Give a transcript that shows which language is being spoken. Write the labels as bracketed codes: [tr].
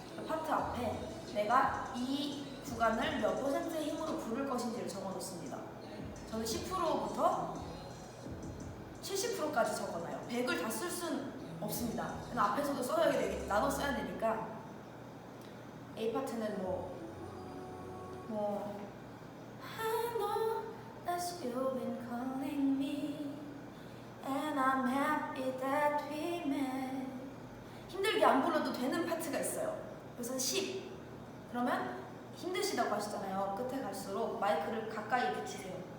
[ko] 파트 앞에 내가 이 구간을 몇 퍼센트의 힘으로 부를 것인지를 적어놓습니다. 저는 10%부터 70%까지 적어놔요. 100을 다 쓸 수는 없습니다. 앞에서도 써야 나눠 써야 되니까. A 파트는 [en] I know that you've been calling me and I'm happy that we met. [ko] 힘들게 안 불러도 되는 파트가 있어요. 그래서 10. 그러면 힘드시다고 하시잖아요. 끝에 갈수록 마이크를 가까이 붙이세요.